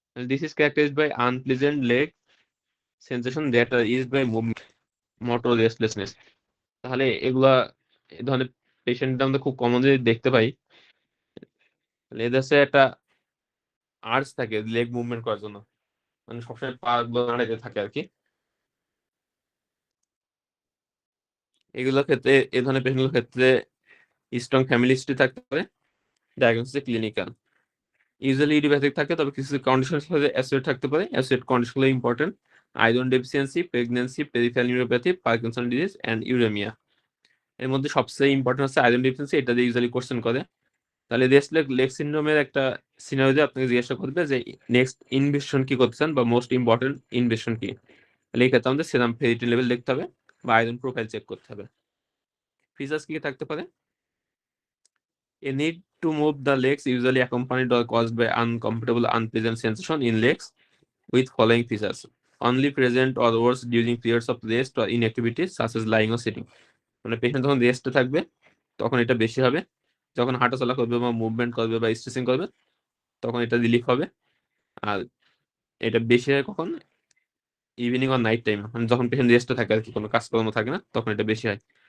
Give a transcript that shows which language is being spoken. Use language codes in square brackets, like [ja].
[en] This is characterized by unpleasant leg sensation that are eased by movement, motor restlessness. [bn] তাহলে এগুলা এই ধরনের পেশেন্টদের আমরা খুব কমনলি দেখতে পাই। এদের হচ্ছে একটা আর্জ থাকে লেগ মুভমেন্ট করার জন্য, মানে সবসময় পা গুলো নাড়াইতে থাকে আর কি। এগুলোর ক্ষেত্রে, এই ধরনের পেশেন্টগুলোর ক্ষেত্রে স্ট্রং ফ্যামিলি হিস্ট্রি থাকতে পারে। ডায়াগনোসিস ক্লিনিক্যাল ইউজুয়ালি ইডিওপ্যাথিক থাকে, তবে কিছু কন্ডিশন সাথে অ্যাসোসিয়েট থাকতে পারে। Associate কন্ডিশনগুলো important: iron deficiency, pregnancy, peripheral neuropathy, Parkinson disease and uraemia. এর মধ্যে সবচেয়ে ইম্পর্টেন্ট হচ্ছে আয়রন ডেফিসিয়েন্সি, এটা দিয়ে ইউজুয়ালি কোশ্চেন করে। তাহলে রেস্টলেস লেগ সিনড্রোমের একটা সিনারিও আপনাকে জিজ্ঞাসা করবে যে নেক্সট ইনভেশন কি করতে চান বা মোস্ট ইম্পর্টেন্ট ইনভেশন কি। তাহলে এই ক্ষেত্রে আমাদের সেরাম ফেরিটিন লেভেল দেখতে হবে বা আয়রন প্রোফাইল চেক করতে হবে। ফিচার্স কি থাকতে পারে? [en] A need to move the legs usually accompanied or caused by uncomfortable, unpleasant sensation in legs with following features: only present or worse during periods of rest or inactivity such as lying or sitting. [bn] মানে patient যখন রেস্টে থাকবে তখন এটা বেশি হবে, যখন হাঁটাচলা করবে বা মুভমেন্ট করবে বা স্ট্রেচিং করবে তখন এটা রিলিফ হবে। আর এটা বেশি হয় কখন? ইভিনিং আর নাইট টাইম, মানে যখন পেশেন্ট রেস্টে থাকে আর কি, কোনো কাজকর্ম থাকে না, তখন এটা বেশি হয়।